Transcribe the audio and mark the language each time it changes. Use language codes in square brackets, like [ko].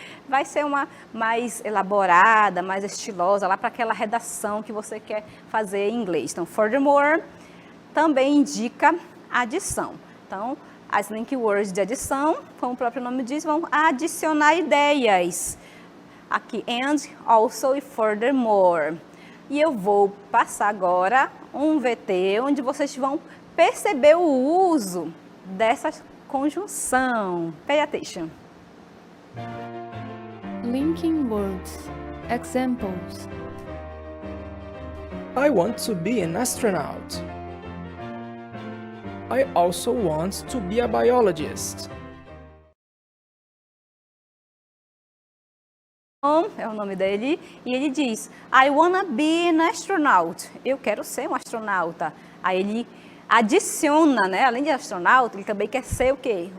[pt] Vai ser uma mais elaborada, mais estilosa, lá para aquela redação que você quer fazer em inglês. Então, furthermore também indica adição. Então, as link words de adição, como o próprio nome diz, vão adicionar ideias. Aqui, and, also e furthermore. E eu vou passar agora um VT, onde vocês vão perceber o uso dessa conjunção. [en] Pay attention. Linking words. Examples. I want to be an astronaut. I also want to be a biologist. [pt] É o nome dele, e ele diz, [en] I wanna be an astronaut. [pt] Eu quero ser um astronauta. Aí ele adiciona, né? Além de astronauta, ele também quer ser o quê?